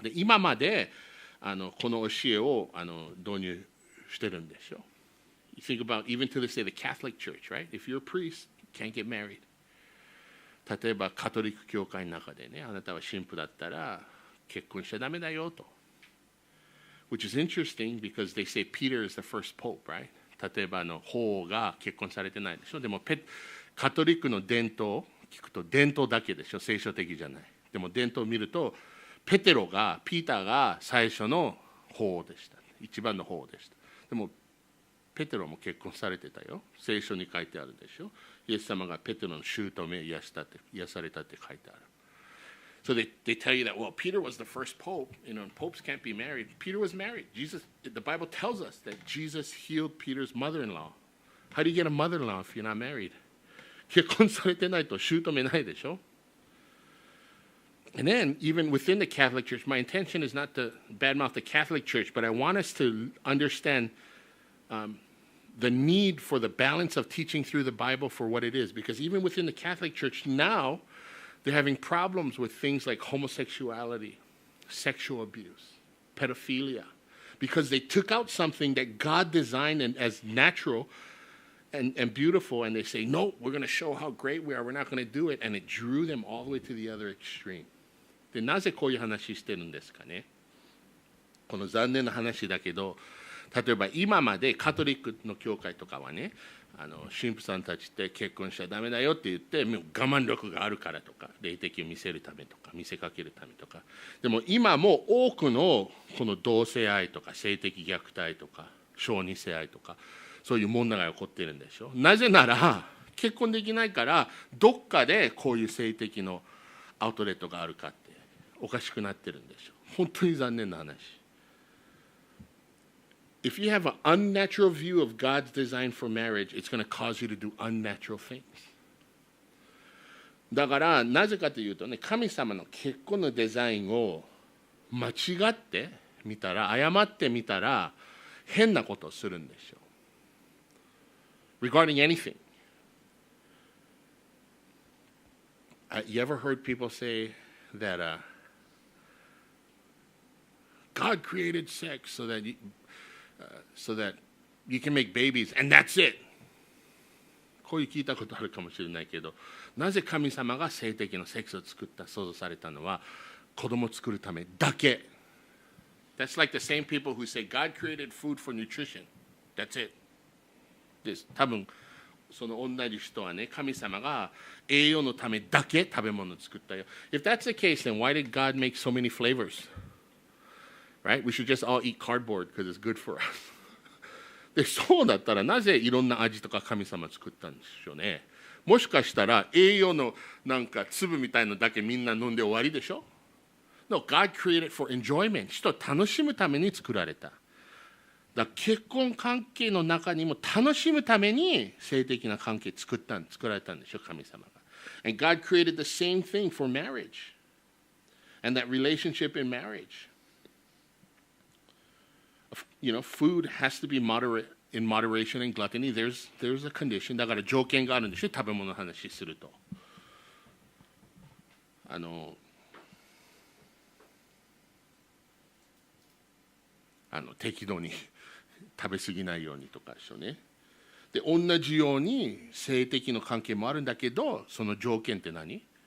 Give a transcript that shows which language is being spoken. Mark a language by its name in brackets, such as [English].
[Japanese] で今までこの教えを導入してるんですよ。 [English] You think about even to this day the Catholic Church, right? If you're a priest, you can't get married. [Japanese] 例えばカトリック教会の中でね、あなたは神父だったら結婚しちゃダメだよと。 Which is interesting because they say Peter is the first pope, right? 例えば法が結婚されてないでしょ。でもカトリックの伝統を聞くと伝統だけでしょ、聖書的じゃない。でも伝統を見るとピーターが最初の法でした。一番の法でした。でもペテロも結婚されてたよ。聖書に書いてあるでしょ。イエス様がペテロの姑を癒されたって書いてある。 [English] So they tell you that, well, Peter was the first pope, and popes can't be married. Peter was married. The Bible tells us that Jesus healed Peter's mother-in-law. How do you get a mother-in-law if you're not married? [Japanese] 結婚されてないと姑ないでしょ。 [English] And then, even within the Catholic Church, my intention is not to badmouth the Catholic Church, but I want us to understand the need for the balance of teaching through the Bible for what it is. Because even within the Catholic Church now, they're having problems with things like homosexuality, sexual abuse, pedophilia. because they took out something that God designed and as natural and beautiful, and they say, no, we're going to show how great we are. We're not going to do it. And it drew them all the way to the other extreme. [Japanese] で、なぜこういう話してるんですかね。この残念な話だけど、例えば今までカトリックの教会とかはね、神父さんたちって結婚しちゃダメだよって言って、もう我慢力があるからとか、霊的を見せるためとか、見せかけるためとか。でも今も多くのこの同性愛とか性的虐待とか小児性愛とか、そういう問題が起こっているんでしょ。なぜなら結婚できないからどっかでこういう性的のアウトレットがあるかっておかしくなってるんでしょ。本当に残念な話。 [English] If you have an unnatural view of God's design for marriage, it's going to cause you to do unnatural things. [Japanese] だからなぜかというとね、神様の結婚のデザインを間違ってみたら、誤ってみたら変なことをするんでしょう。 [English] Regarding anything. You ever heard people say that God created sex so that you can make babies and that's it? [Japanese] こういう聞いたことあるかもしれないけど、なぜ神様が性的なセックスを作った、創造されたのは子供を作るためだけ。 [English] That's like the same people who say God created food for nutrition. That's it. です。 [Japanese] 多分その同じ人はね、神様が栄養のためだけ食べ物を作ったよ。 [English] If that's the case, then why did God make so many flavors? Right? We should just all eat cardboard because it's good for us. [Japanese] で、そうだったらなぜいろんな味とか神様作ったんでしょうね。もしかしたら栄養のなんか粒みたいのだけみんな飲んで終わりでしょ。 [English] No, God created for enjoyment. [Japanese] 人を楽しむために作られた。だから結婚関係の中にも楽しむために性的な関係作られたんでしょ、神様が。 [English] And God created the same thing for marriage. And that relationship in marriage. You know, food has to be in moderation and gluttony. There's a condition. [Japanese] だから条件があるんでしょ、食べ物の話すると。適度に食べ過ぎないようにとかでしょうね。で、同じように性的の関係もあるんだけど、その条件って何？